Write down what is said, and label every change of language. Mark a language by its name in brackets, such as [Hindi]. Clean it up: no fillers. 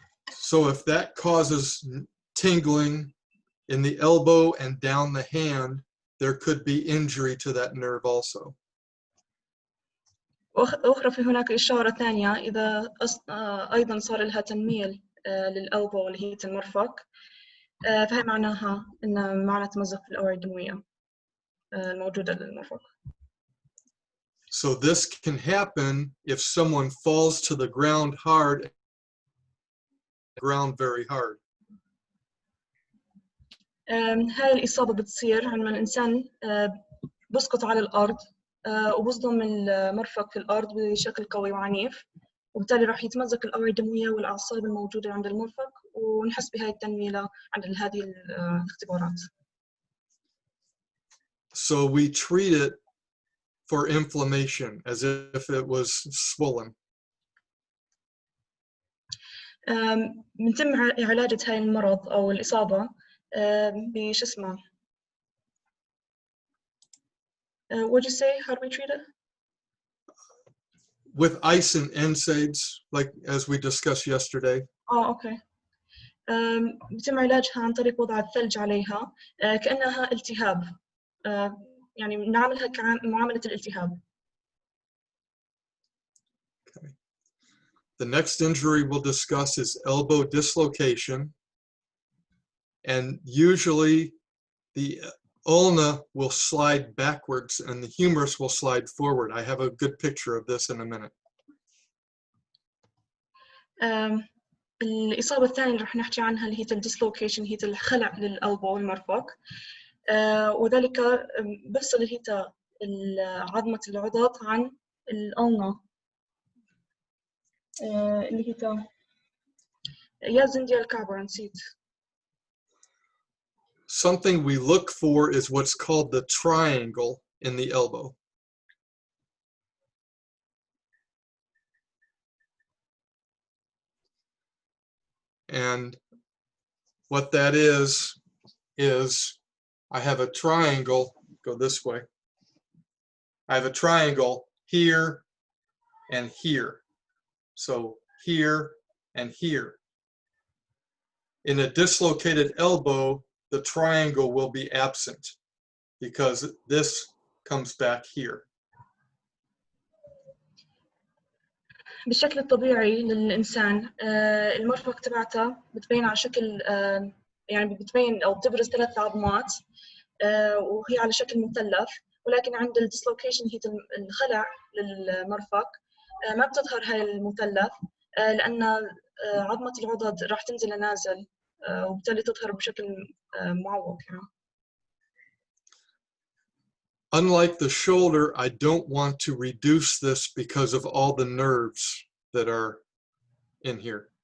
[English] So if that causes tingling in the elbow and down the hand, there could be injury to that nerve also. [Arabic] أخرى في هناك إشارة ثانية، إذا أيضا صار لها تنميل للألبو اللي هي المرفق، فهي معناها إن معنى تمزق في الأوعية الدموية الموجودة للمرفق. [English] So this can happen if someone falls to the ground hard, very hard. [Arabic] هاي الإصابة بتصير عندما الإنسان بسقط على الأرض وبصدم المرفق في الأرض بشكل قوي وعنيف، وبالتالي راح يتمزق الأوعية الدموية والأعصاب الموجودة عند المرفق، ونحس بهاي التنميلة عند هذه الاختبارات. [English] So we treat it for inflammation as if it was swollen. [Arabic] بنتم علاج هاي المرض أو الإصابة بش اسمه [English] What'd you say? How do we treat it? With ice and NSAIDs, like as we discussed yesterday. Okay. [Arabic] بيتم علاجها عن طريق وضع الثلج عليها كأنها التهاب، يعني نعملها كمعاملة الالتهاب. [English] Okay. The next injury we'll discuss is elbow dislocation, and usually the ulna will slide backwards and the humerus will slide forward. I have a good picture of this in a minute. [Arabic] الإصابة الثانية اللي رح نحكي عنها اللي هي الديسلوكيشن، هي الخلع للألبو والمرفق، وذلك بفصل هي عظمة العضد عن الألنا اللي هي يا زندية الكعبة نسيت. [English] Something we look for is what's called the triangle in the elbow. And what that is I have a triangle, go this way. I have a triangle here and here. So here and here. In a dislocated elbow, the triangle will be absent because this comes back here. [Arabic] بالشكل الطبيعي للإنسان المرفق تبعته بتبين على شكل يعني بتبين أو بتبرز 3 عظمات وهي على شكل مثلث، ولكن عند الديسلوكيشن هي الخلع للمرفق ما بتظهر هاي المثلث لأن عظمة العضد راح تنزل لنازل وبالتالي تظهر بشكل معوق يعني. [English] Unlike the shoulder, I don't want to reduce this because of all the nerves that are in here.